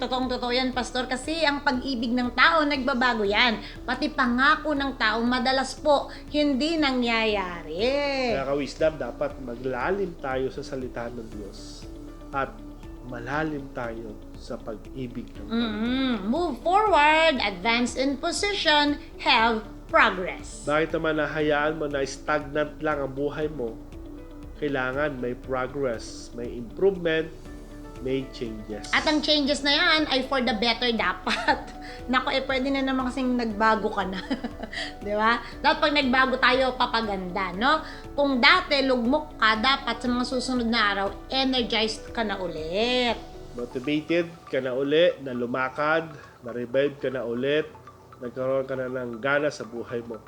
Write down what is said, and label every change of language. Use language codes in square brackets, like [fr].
[tl] Totoong-totoo yan, Pastor, kasi ang pag-ibig ng tao, nagbabago yan. Pati pangako ng tao, madalas po, hindi nangyayari. Kaya ka-wisdom, dapat maglalim tayo sa salita ng Diyos at malalim tayo sa pag-ibig ng Panginoon. [en] Move forward, advance in position, have progress. [tl] Bakit naman nahayaan mo na stagnant lang ang buhay mo? Kailangan may progress, may improvement, may changes. At ang changes na yan ay [en] for the better [tl] dapat. Nako, pwede na naman kasing nagbago ka na. Di ba? Dapat pag nagbago tayo, papaganda, no? Kung dati lugmok ka, dapat sa mga susunod na araw, energized ka na ulit. Motivated ka na uli, na lumakad, na-revive ka na ulit, nagkaroon ka na ng gana sa buhay mo.